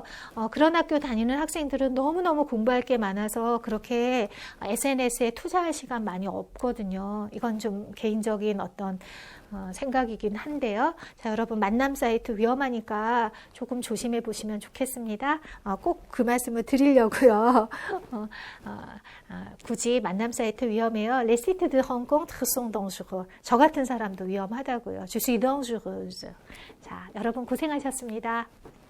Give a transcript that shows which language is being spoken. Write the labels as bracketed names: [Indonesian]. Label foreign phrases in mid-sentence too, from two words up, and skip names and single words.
[Korean] 그런 학교 다니는 학생들은 너무너무 공부할 게 많아서 그렇게 SNS에 투자할 시간 많이 없거든요. 이건 좀 개인적인 어떤 생각이긴 한데요. 자, 여러분 만남 사이트 위험하니까 조금 조심해 보시면 좋겠습니다. 꼭 그 말씀을 드리려고요. 굳이 만남 사이트 위험해요. [French] Les sites de rencontre sont dangereux. [Korean] 저 같은 사람도 위험하다고요. [French] Je suis dangereuse. [Korean] 자, 여러분 고생하셨습니다.